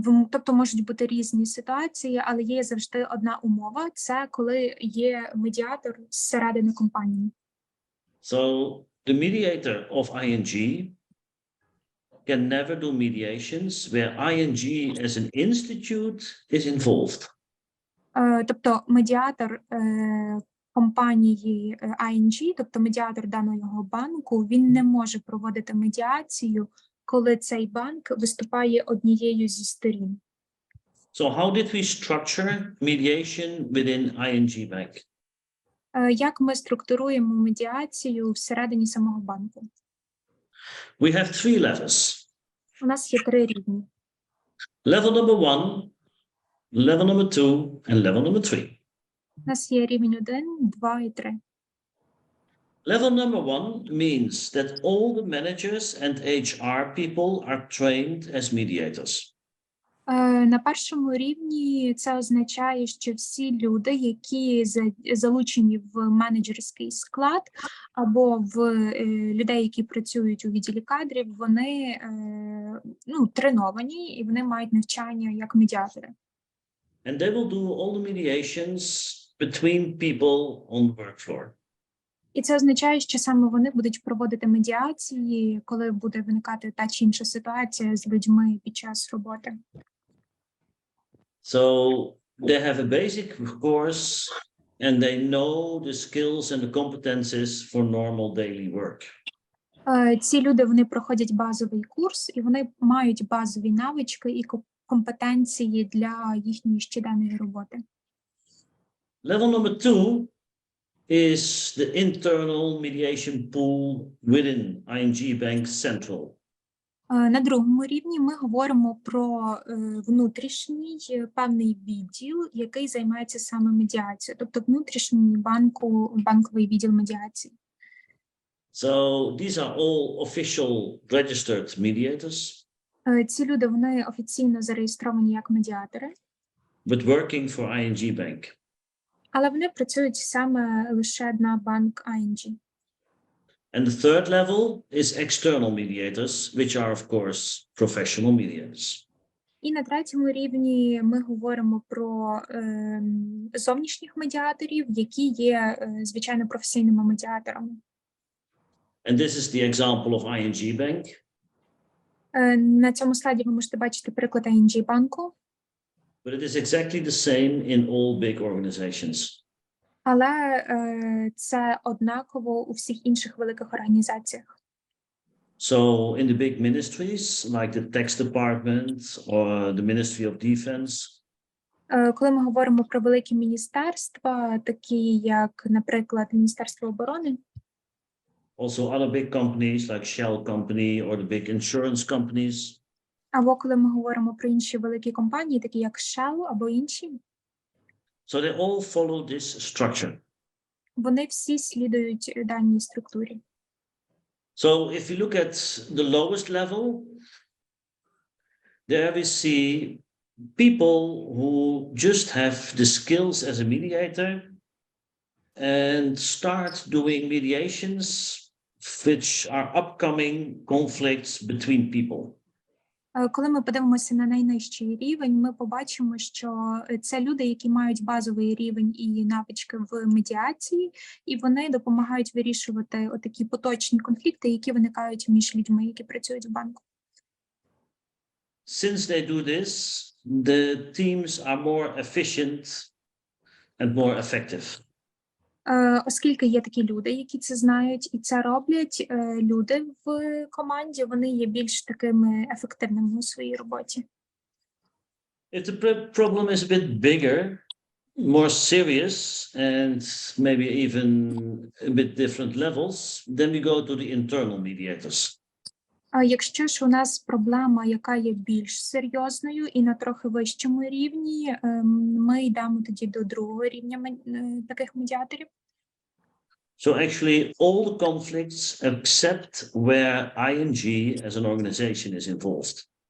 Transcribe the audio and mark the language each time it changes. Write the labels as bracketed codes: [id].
[uk] Тобто можуть бути різні ситуації, але є завжди одна умова – це коли є медіатор зсередини компанії. [en] So the mediator of ING can never do mediations where ING as an institute is involved. [uk] Тобто медіатор компанії ING, тобто медіатор даного банку, він не може проводити медіацію, коли цей банк виступає однією зі сторін. [en] So how did we structure mediation within ING Bank? [uk] Як ми структуруємо медіацію всередині самого банку? [en] We have three levels. [uk] У нас є 3 рівні. [en] Level number 1, level number 2, and level number 3. [uk] У нас є рівень 1, 2 і 3. [en] Level number 1 means that all the managers and HR people are trained as mediators. [uk] На першому рівні це означає, що всі люди, які залучені в менеджерський склад або в людей, які працюють у відділі кадрів, вони треновані і вони мають навчання як медіатори. [en] And they will do all the mediations between people on the work floor. [uk] І це означає, що саме вони будуть проводити медіації, коли буде виникати та чи інша ситуація з людьми під час роботи. [en] So they have a basic course and they know the skills and the competences for normal daily work. [uk] Ці люди, вони проходять базовий курс і вони мають базові навички і компетенції для їхньої щоденної роботи. [en] Level number 2 is the internal mediation pool within ING Bank Central. [uk] На другому рівні ми говоримо про внутрішній певний відділ, який займається саме медіацією, тобто внутрішній банковий відділ медіації. [en] So these are all official registered mediators. [uk] Ці люди, вони офіційно зареєстровані як медіатори. [en] But working for ING Bank. [uk] Але вони працюють саме лише на банк ING. [en] And the third level is external mediators, which are, of course, professional mediators. [uk] І на третьому рівні ми говоримо про зовнішніх медіаторів, які є, звичайно, професійними медіаторами. [en] And this is the example of ING Bank. [uk] На цьому слайді ви можете бачити приклад ING банку, [en] but it is exactly the same in all big organizations. [uk] але це однаково у всіх інших великих організаціях. [en] So in the big ministries, like the tax department or the Ministry of Defense, [uk] Коли ми говоримо про великі міністерства, такі як, наприклад, Міністерство оборони, [en] also other big companies like Shell Company or the big insurance companies, [uk] або коли ми говоримо про інші великі компанії, такі як Shell або інші, [en] so they all follow this structure. [uk] вони всі слідують даній структурі. [en] So if you look at the lowest level, there we see people who just have the skills as a mediator and start doing mediations which are upcoming conflicts between people. [uk] Коли ми подивимося на найнижчий рівень, ми побачимо, що це люди, які мають базовий рівень і навички в медіації, і вони допомагають вирішувати отакі поточні конфлікти, які виникають між людьми, які працюють в банку. [en] Since they do this, the teams are more efficient and more effective. [uk] Оскільки є такі люди, які це знають і це роблять, люди в команді, вони є більш такими ефективними у своїй роботі. [en] If the problem is a bit bigger, more serious, and maybe even a bit different levels, then we go to the internal mediators. [uk] А якщо ж у нас проблема, яка є більш серйозною і на трохи вищому рівні, ми йдемо тоді до другого рівня таких медіаторів. [en] So actually all the conflicts except where ING as an organization is involved.